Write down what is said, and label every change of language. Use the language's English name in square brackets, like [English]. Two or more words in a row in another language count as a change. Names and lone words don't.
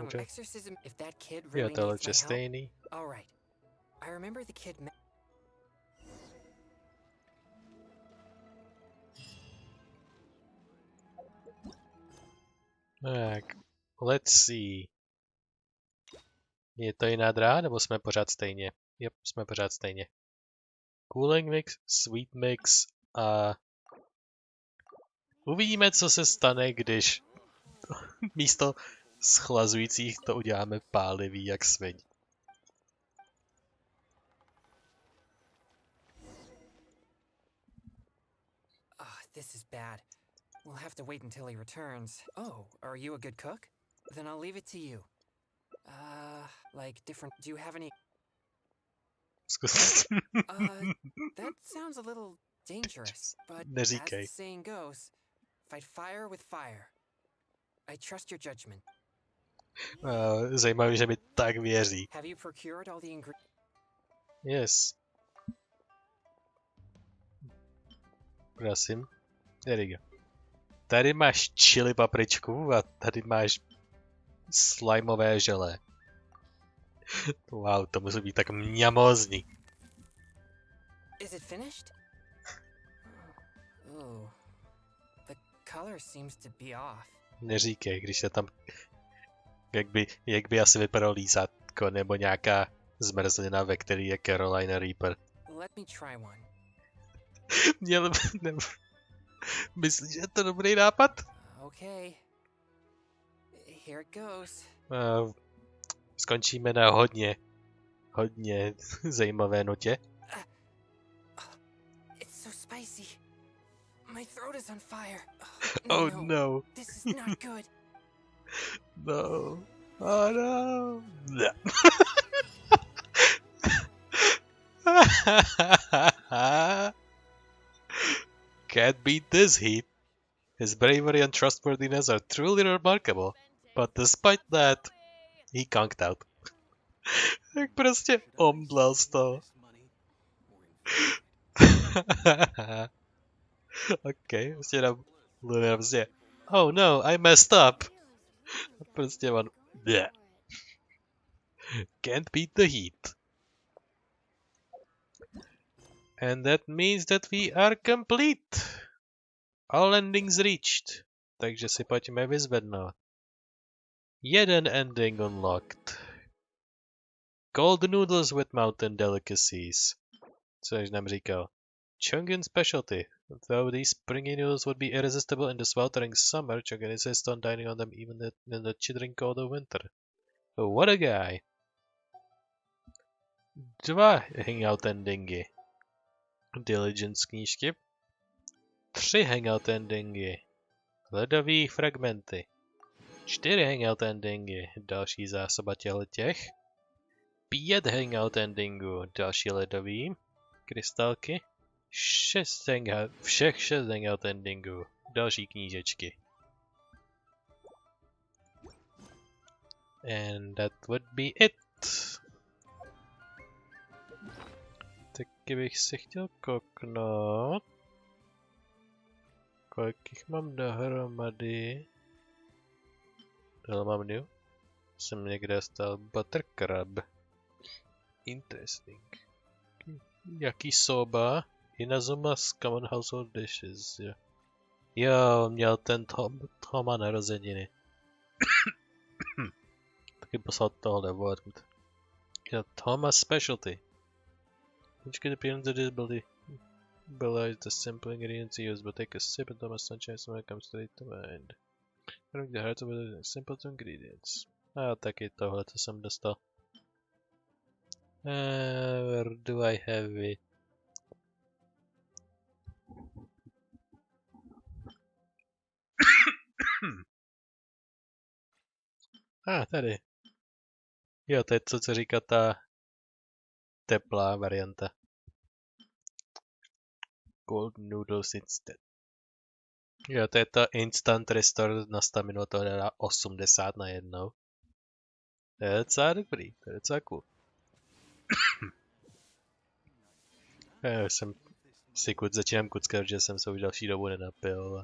[English] Okay. exorcism. If that kid [Czech] Jo, [English] really [Czech] tohle [English] needs my help. [Czech] stejný. [English] All right. I remember the kid. Tak, let's see. [Czech] Je to jiná dráha, nebo jsme pořád stejně? Yep, jsme pořád stejně. [English] Cooling mix, sweet mix a... [Czech] Uvidíme, co se stane, když místo schlazujících to uděláme pálivý jak sviň. [English] This is bad. We'll have to wait until he returns. Oh, are you a good cook? Then I'll leave it to you. Like different... Do you have any... That sounds a little dangerous, but as the saying goes, fight fire with fire. I trust your judgment. [Czech] Zajímavé, že mi tak věří. [English] Have you procured all the ingredients? Yes. Prosím. There you go. [Czech] Tady máš chili papričku a tady máš slimeové želé. Wow, to musí být tak mňamózní. [English] Is it finished? Ooh. The color seems to be off. [Czech] Neříkej, když se tam... Jak by asi vypadalo lízátko nebo nějaká zmrzlina, ve který je Carolina Reaper. [English] Let me try one. [Czech] Měl... Myslíš, že je to dobrý nápad? [English] Okay. Here it goes. [Czech] Skončíme na hodně zajímavé notě. [English] It's so spicy. My throat is on fire. Oh no. This is not good. No. Oh no! Can't beat this heat. His bravery and trustworthiness are truly remarkable, but despite that, he conked out. [Czech] Jak prostě omdlel z toho. OK, prostě dám Luna prostě, [English] oh no, I messed up. [Czech] Prostě on, [English] bleh. Can't beat the heat. And that means that we are complete. All endings reached. [Czech] Takže si pojďme vyzvednout. [English] Jeden ending unlocked. Cold noodles with mountain delicacies. [Czech] Což nám říkal. [English] Chungin specialty. Though these springy noodles would be irresistible in the sweltering summer, Chungin insists on dining on them even in the chilling cold of winter. What a guy. 2 hangout endingy. [Czech] Diligence knížky. 3 [English] hangout endingy. [Czech] Ledové fragmenty. 4 [English] hangout endingy. [Czech] Další zásoba těch. 5 [English] hangout endingů. [Czech] Další ledový. Krystalky. 6 [English] hangout endingů. [Czech] Další knížečky. [English] And that would be it. [Czech] Taky bych si chtěl kouknout. Kolik jich mám dohromady? Tohle mám new. Jsem někde dostal buttercrab. Interesting. Jaký soba? [English] Inazuma's common household dishes. [Czech] Jo, měl ten Toma narozeniny. Taky poslal tohle word. [English] Jo, Thomas specialty. Which could appear into disability. Belies the simple ingredients used, but take a sip and Thomas Sunshine smell comes straight to mind. I think the heart of it is simple ingredients. [Czech] A taky tohle, co jsem dostal. [English] Where do I have it? [Czech] Tady. Jo, to je to, co říká ta teplá varianta. [English] Cold noodles instead. [Czech] Jo, to je to [English] instant restore [Czech] na staminu, to dá 80 na jednou. To je docela dobrý, to je docela cool. Já jsem si začínám kuckat, že jsem se už další dobu nenapil.